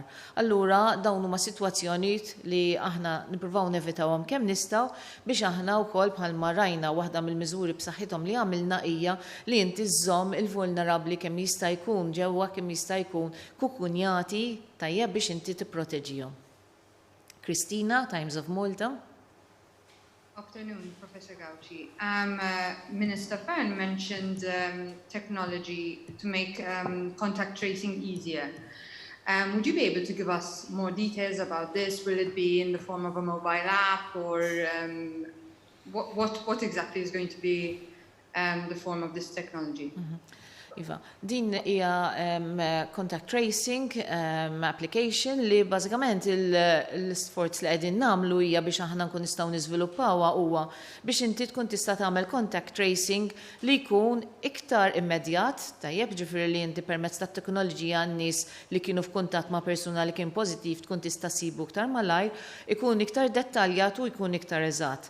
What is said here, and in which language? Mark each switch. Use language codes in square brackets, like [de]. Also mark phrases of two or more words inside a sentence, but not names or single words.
[mt] Allura dawn huma sitwazzjonijiet li aħna nippruvaw nevitawhom kemm nistgħu biex aħna wkoll bħalma rajna waħda mill-miżuri b'saħħithom li għamilna hija li inti żżomm il-vulnerabbli kemm jista' jkun ġewwa kemm jista' jkun kukunjati tajjeb biex inti tipproteġihom. [en] Christina, Times of Malta. Afternoon, Professor Gauci. Minister Fern mentioned technology to make contact tracing easier. Would you be able to give us more details about this? Will it be in the form of a mobile app or what exactly is going to be the form of this technology. [mt] Iva, din hija [en] contact tracing application [mt] li bażikament l-sforz li qegħdin nagħmlu hija biex aħna nkun nistgħu niżviluppawha huwa biex inti tkun tista' tagħmel [en] contact tracing [mt] li jkun iktar immedjat, tajjeb ġifieri li inti permezz tat-teknoloġija n-nies li kienu f'kuntatt ma' persuna li kien pożittiv tkun tista' sibu iktar malajr, ikun iktar dettaljat u jkun iktar eżatt.